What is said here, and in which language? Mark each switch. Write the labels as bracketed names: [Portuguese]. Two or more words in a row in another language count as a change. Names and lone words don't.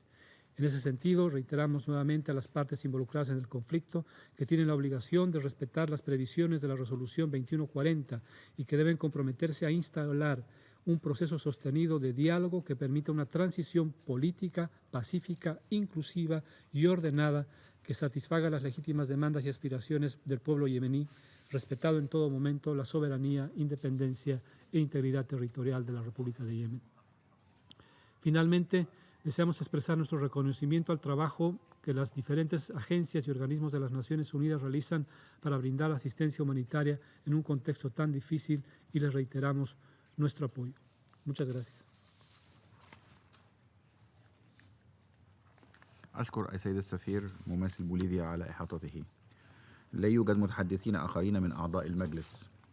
[Spanish] En ese sentido, reiteramos nuevamente a las partes involucradas en el conflicto que tienen la obligación de respetar las previsiones de la Resolución 2140 y que deben comprometerse a instaurar un proceso sostenido de diálogo que permita una transición política, pacífica, inclusiva y ordenada que satisfaga las legítimas demandas y aspiraciones del pueblo yemení, respetado en todo momento la soberanía, independencia e integridad territorial de la República de Yemen. Finalmente, deseamos expresar nuestro reconocimiento al trabajo que las diferentes agencias y organismos de las Naciones Unidas realizan para brindar asistencia humanitaria en un contexto tan difícil y les reiteramos nuestro apoyo. Muchas gracias. [Arabic] أشكر السيد السفير ممثل بوليفيا على إحاطته. لا يوجد متحدثين آخرين من أعضاء المجلس.